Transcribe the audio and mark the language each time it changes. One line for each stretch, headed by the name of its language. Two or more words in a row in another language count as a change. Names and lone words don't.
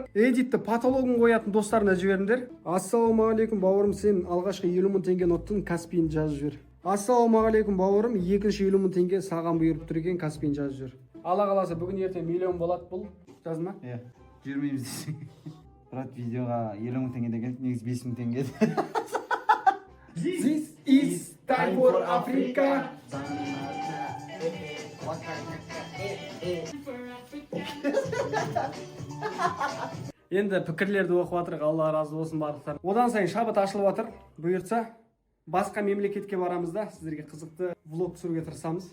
Kazakh: Эдитті потологын қоятын достарына жіберіңдер. Ассалаумағалейкум бауырым, сен алғашқы 50 мың теңге ұттың, Каспийін жазып жібер. Ассалаумағалейкум бауырым, екінші 50 мың теңге саған бұйырып тұр екен, Каспийін жазып жібер. Алла қаласа бүгін ертең миллион болады бұл. Жазма? Иә, жүрмейміз десең. Брат, видеоға 50 мың теңге деген, негіз 5 мың теңге.
English: This is time for Africa.
Kazakh: Енді пікірлерді оқып жатырық, Алла разы болсын барлықтар. Одан сайын шабыт ашылып жатыр. Бұйыртса басқа мемлекетке барамыз да, сіздерге қызықты влог түсіруге тырысамыз.